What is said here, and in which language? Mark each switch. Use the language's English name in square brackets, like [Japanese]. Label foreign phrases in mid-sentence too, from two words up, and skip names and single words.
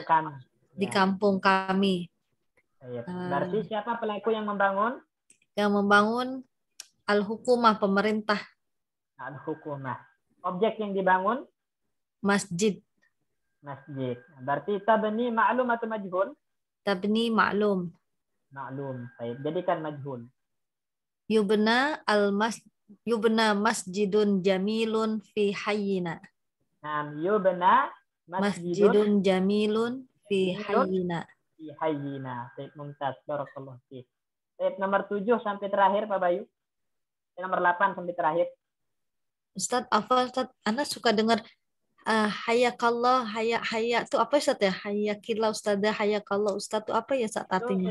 [Indonesian] kampung kami. Di Ya. kampung kami. Baik. Berarti siapa pelaku yang membangun? Yang membangun al-hukumah, pemerintah, Al-hukumah. Objek yang dibangun? masjid. Masjid. Berarti tabni ma'lum atau majhul? [Arabic] تبني معلوم. [Indonesian] Maklum. Baik. Jadikan majhul. [Arabic] يبنى مسجد جميل في حينا. [Indonesian] Nah, [Arabic] يبنى مسجد مسجد جميل في jamilun hayyina. في حينا. [Indonesian] Baik, mumtaz. [Arabic] بارك الله فيك. [Indonesian] Baik, nomor 7 sampai terakhir Pak Bayu. Nomor 8 sampai terakhir. Ustadz, apa Ustadz? Anda suka dengar hayakallah, haya itu apa Ustadz ya? Hayakillah Ustadzah, hayakallah Ustadz itu apa ya saat artinya?